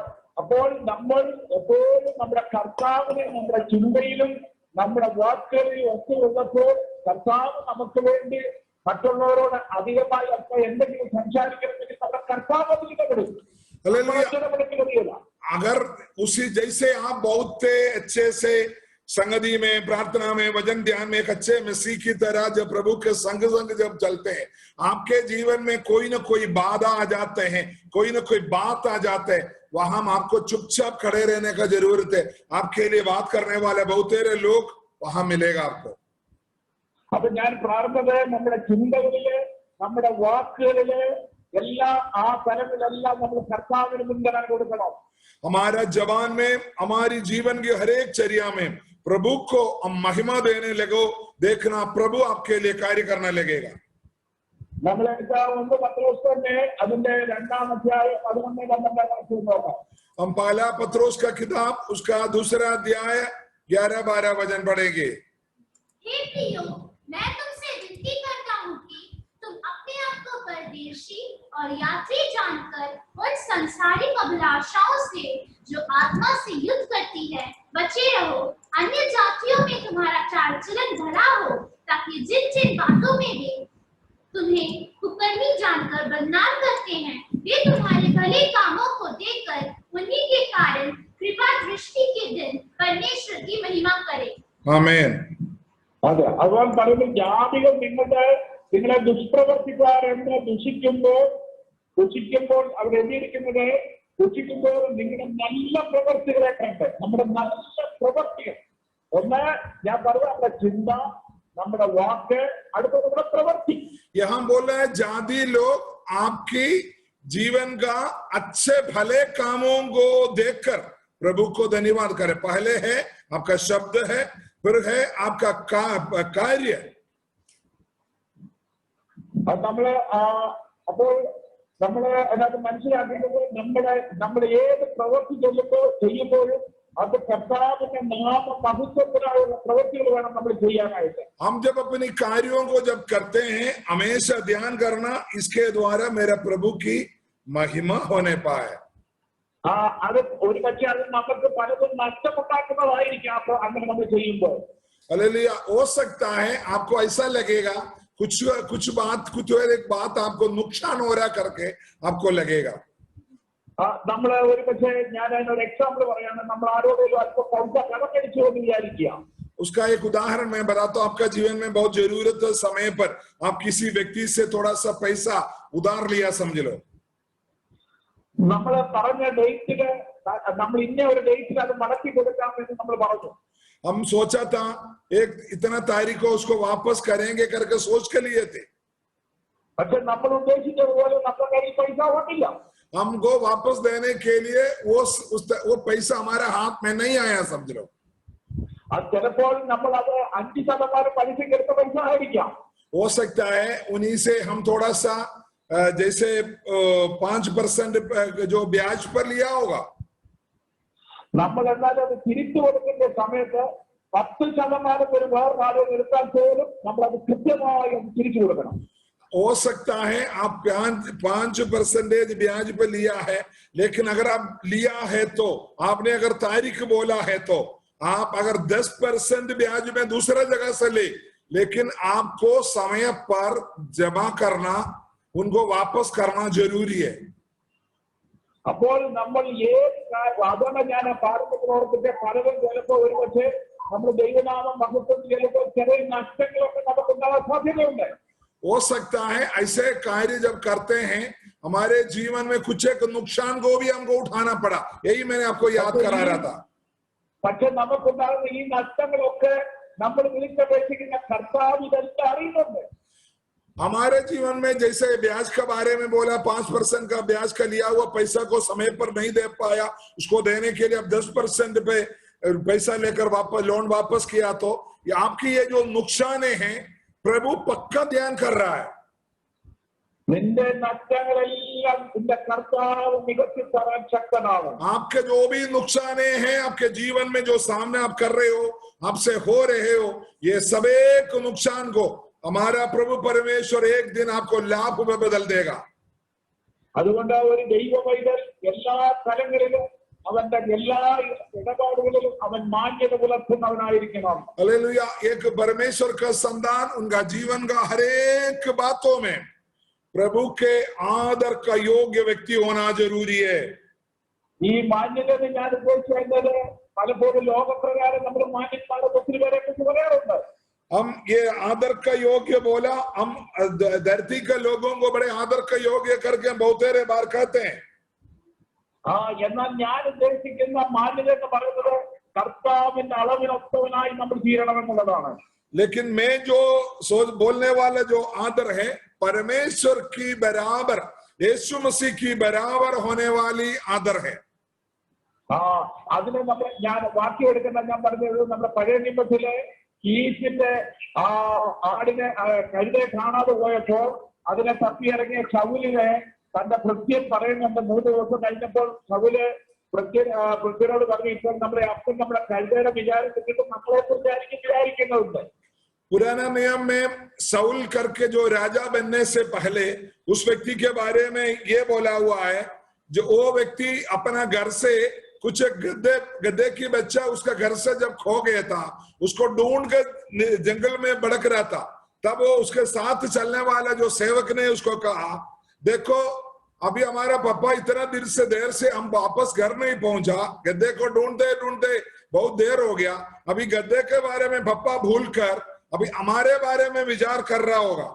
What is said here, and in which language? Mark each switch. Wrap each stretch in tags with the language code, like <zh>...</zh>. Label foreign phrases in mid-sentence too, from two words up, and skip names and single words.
<ml>അപ്പോൾ നമ്മൾ എപ്പോഴും നമ്മുടെ കർത്താവിനെ നമ്മുടെ ചിന്തയിലും നമ്മുടെ വാക്കുകളിലും ഒക്കെ ഉള്ളപ്പോൾ കർത്താവ് നമുക്ക് വേണ്ടി മറ്റുള്ളവരോട് അധികമായി അപ്പൊ എന്തെങ്കിലും സംസാരിക്കണമെങ്കിൽ നമ്മുടെ കർത്താവ് അതിൽ ഇടപെടും.</ml> <hi>अगर उसी जैसे आप बहुत अच्छे से संगति में, प्रार्थना में, वचन ध्यान में एक अच्छे मसीह की तरह जब प्रभु के संग जब चलते हैं, आपके जीवन में कोई ना कोई बाधा आ जाते हैं, कोई ना कोई बात आ जाते हैं, वहां आपको चुपचाप खड़े रहने का जरूरत है। आपके लिए बात करने वाले बहुतेरे लोग वहां मिलेगा आपको।</hi> <ml>അപ്പൊ ഞാൻ പ്രാർത്ഥന നമ്മുടെ ചിന്തകളില് നമ്മുടെ വാക്കുകളില് എല്ലാ ആ തലങ്ങളിലെല്ലാം നമ്മൾ കർത്താവിന് മുൻഗണന കൊടുക്കണം.</ml> <hi>हमारा जवान में, हमारी जीवन की हर एक चर्या में प्रभु को हम महिमा देने लगो, देखना प्रभु आपके लिए कार्य करने लगेगा।</hi> <ml>നമ്മളെ 1 പത്രോസ് തന്നെ അതിന്റെ 2-ാം അധ്യായം 11-12 വാക്യം നോക്കാം.</ml> <hi>हम पहला पत्रोस का किताब उसका 2रा अध्याय 11-12 वचन पढ़ेंगे। हे प्रियो, मैं तुमसे विनती करता हूँ कि तुम अपने आप को परदेशी और यात्री जानकर उन सांसारिक अभिलाषाओं से जो आत्मा से युद्ध करती है बचे रहो। अन्य जातियों में तुम्हारा चाल चलन भला हो, ताकि जिन जिन बातों में वे तुम्हें कुकर्मी जानकर बदनाम करते हैं, वे तुम्हारे भले कामों को देखकर उन्हीं के कारण कृपा दृष्टि के दिन परमेश्वर की महिमा करें। आमीन।</hi> <ml>അതെ, അതുപോലെ പറയുമ്പോൾ ജാതികൾ നിങ്ങളെ ദുഷ്പ്രവർത്തിക്കാരെന്ന് ദുഷിക്കുമ്പോൾ അവിടെ എഴുതിയിരിക്കുന്നത്, ദുഷിക്കുമ്പോൾ നിങ്ങളുടെ നല്ല പ്രവർത്തികളെ കണ്ട്, നമ്മുടെ നല്ല പ്രവർത്തികൾ, ഒന്ന് ഞാൻ പറഞ്ഞ നമ്മുടെ ചിന്ത, നമ്മുടെ വാക്ക്, അടുത്ത നമ്മുടെ പ്രവൃത്തി.</ml> <hi>यहाँ बोल रहे हैं जाति लोग आपकी जीवन का अच्छे भले कामों को देखकर प्रभु को धन्यवाद करें। पहले है आपका शब्द है, फिर है आपका कार्य।</hi> <ml>നമ്മള് അപ്പോൾ നമ്മള് അതിനകത്ത് മനസ്സിലാക്കേണ്ടത് നമ്മുടെ ഏത് പ്രവൃത്തി ചെയ്യുമ്പോഴും അത് കർത്താവിന്റെ നാമ മഹത്വത്തിനായുള്ള പ്രവൃത്തികൾ വേണം നമ്മൾ ചെയ്യാനായിട്ട്.</ml> <hi>हम जब अपनी कार्यों को जब करते हैं, हमेशा ध्यान करना इसके द्वारा मेरा प्रभु की महिमा होने पाए।</hi> <ml>അത് ഒരു പക്ഷേ അത് നമുക്ക് പലതും നഷ്ടമുണ്ടാക്കുന്നതായിരിക്കും അപ്പൊ അങ്ങനെ നമ്മൾ ചെയ്യുമ്പോൾ.</ml> <hi>हालेलुया। हो सकता है आपको ऐसा लगेगा कुछ एक बात आपको नुकसान हो रहा करके आपको लगेगा।</hi> <ml>നമ്മള് ഒരു പക്ഷേ ഞാൻ അതിനൊരു എക്സാമ്പിൾ പറയാണ്, നമ്മൾ ആരോടെങ്കിലും അല്പം പൈസ കടമടിച്ചു എന്ന് വിചാരിക്കുക.</ml> <hi>उसका एक उदाहरण मैं बताता हूँ। आपका जीवन में बहुत जरूरत समय पर आप किसी व्यक्ति से थोड़ा सा पैसा उधार लिया समझ लो।</hi> <ml>നമ്മള് പറഞ്ഞ ഡേറ്റില് നമ്മൾ ഇന്ന ഒരു ഡേറ്റിൽ അത് മടക്കി കൊടുക്കാമെന്ന് നമ്മൾ പറഞ്ഞു.</ml> <hi>हम सोचा था एक इतना तारीख को उसको वापस करेंगे करके सोच के लिए थे,</hi> <ml>പക്ഷെ നമ്മൾ ഉദ്ദേശിച്ചതുപോലെ നമ്മുടെ കയ്യിൽ പൈസ വന്നില്ല.</ml> <hi>हमको वापस देने के लिए वो पैसा हमारे हाथ में नहीं आया समझ लो।</hi> <ml>അത് ചിലപ്പോൾ നമ്മൾ അത് 5% പലിശയ്ക്ക് എടുത്ത പൈസ ആയിരിക്കാം.</ml> <hi>हो सकता है उन्हीं से हम थोड़ा सा जैसे 5% जो ब्याज पर लिया होगा,</hi> <ml>നമ്മൾ എന്നാലും അത് തിരിച്ചു കൊടുക്കേണ്ട സമയത്ത് 10% ഒരു വേറൊരാളോട് എടുത്താൽ പോലും നമ്മൾ അത് കൃത്യമായി തിരിച്ചു കൊടുക്കണം.</ml> <hi>हो सकता है आप 5% ब्याज पे लिया है, लेकिन अगर आप लिया है तो आपने अगर तारीख बोला है तो आप अगर 10% ब्याज में दूसरा जगह से ले, लेकिन आपको समय पर जमा करना, उनको वापस करना जरूरी है।</hi> <ml>അപ്പോൾ നമ്മൾ അതുകൊണ്ട് ഞാൻ പാരമ്പര്യത്തെ പലരും ചിലപ്പോൾ ഒരു പക്ഷേ നമ്മൾ ദൈവനാമം മഹത്വം ചിലപ്പോൾ ചെറിയ നഷ്ടങ്ങളൊക്കെ നമുക്ക് ഉണ്ടാകാൻ സാധ്യതയുണ്ട്.</ml> <hi>हो सकता है ऐसे कार्य जब करते हैं हमारे जीवन में कुछ एक नुकसान को भी हमको उठाना पड़ा। यही मैंने आपको याद करा रहा था।</hi> <ml>പക്ഷെ നമുക്കുണ്ടാകുന്ന ഈ നഷ്ടങ്ങളൊക്കെ നമ്മൾ വിളിച്ചപേക്ഷിക്കുന്ന കർത്താവ് ഇതെല്ലാം അറിയുന്നുണ്ട്.</ml> <hi>हमारे जीवन में जैसे ब्याज के बारे में बोला, 5% का ब्याज का लिया हुआ पैसा को समय पर नहीं दे पाया, उसको देने के लिए अब 10% पे पैसा लेकर लोन वापस किया, तो ये आपकी ये जो नुकसान है प्रभु पक्का ध्यान कर रहा है।</hi> <ml>നിന്റെ നഷ്ടങ്ങളെല്ലാം നിന്റെ കർത്താവ് നികത്തി തരാൻ ശക്തനാണ്.</ml> <hi>आपके जो भी नुकसाने हैं आपके जीवन में, जो सामने आप कर रहे हो, आपसे हो रहे हो, ये सब एक नुकसान को हमारा प्रभु परमेश्वर एक दिन आपको लाभ में बदल देगा.</hi> <ml>അതുകൊണ്ട് ഒരു ദൈവ പൈതൽ എല്ലാ തലങ്ങളിലും അവന്റെ എല്ലാ ഇടപാടുകളിലും അവൻ മാന്യത പുലർത്തുന്നവനായിരിക്കണം.</ml> <hi>हालेलुया. एक परमेश्वर का संतान उनका जीवन का हर एक बातों में प्रभु के आदर का योग्य व्यक्ति होना जरूरी है.</hi> <ml>ഈ മാന്യത ഞാൻ ഉദ്ദേശിച്ചത് പലപ്പോഴും ലോകപ്രകാരം നമ്മൾ മാന്യന്മാരെ ഒത്തിരി പേരെ കുറിച്ച് പറയാറുണ്ട്.</ml> <hi>हम ये आदर का योग्य बोला, हम धरती के लोगों को बड़े आदर का योग्य करके बहुतेरे बार कहते हैं.</hi> <ml>എന്നാൽ ഞാൻ ഉദ്ദേശിക്കുന്ന മാന്യത എന്ന് പറയുന്നത് കർത്താവിന്റെ അളവിനൊത്തവനായി നമ്മൾ തീരണമെന്നുള്ളതാണ്.</ml> <hi>लेकिन मैं जो सोच बोलने वाला जो आदर है परमेश्वर की बराबर, यीशु मसीह की बराबर होने वाली आदर है.</hi> <ml>അതിന് നമ്മൾ ഞാൻ വാക്യം എടുക്കുന്ന ഞാൻ പറഞ്ഞത് നമ്മുടെ പഴയ നിയമത്തിലെ കീശിന്റെ ആടിനെ കഴുതെ കാണാതെ പോയപ്പോൾ അതിനെ തപ്പിയിറങ്ങിയ ശൗലിനെ തന്റെ ഭൃത്യൻ പറയുന്നുണ്ട്. 3 ദിവസം കഴിഞ്ഞപ്പോൾ ശൗല് ഭൃത്യനോട് പറഞ്ഞു, ഇപ്പോൾ നമ്മുടെ അപ്പം നമ്മുടെ കഴുതയുടെ വിചാരിച്ചിട്ട് നമ്മളെ കുറിച്ചായിരിക്കും വിചാരിക്കുന്നുണ്ട്.</ml> <hi>पुराना नियम में साउल करके जो राजा बनने से पहले उस व्यक्ति के बारे में ये बोला हुआ है, जो वो व्यक्ति अपना घर से कुछ गद्दे की बच्चा उसका घर से जब खो गया था, उसको ढूंढ कर जंगल में भड़क रहा था, तब वो उसके साथ चलने वाला जो सेवक ने उसको कहा, देखो अभी हमारा पापा इतना देर से हम वापस घर नहीं पहुंचा, गद्दे को ढूंढते ढूंढते बहुत देर हो गया, अभी गद्दे के बारे में पापा भूल कर अभी हमारे बारे में विचार कर रहा होगा.</hi>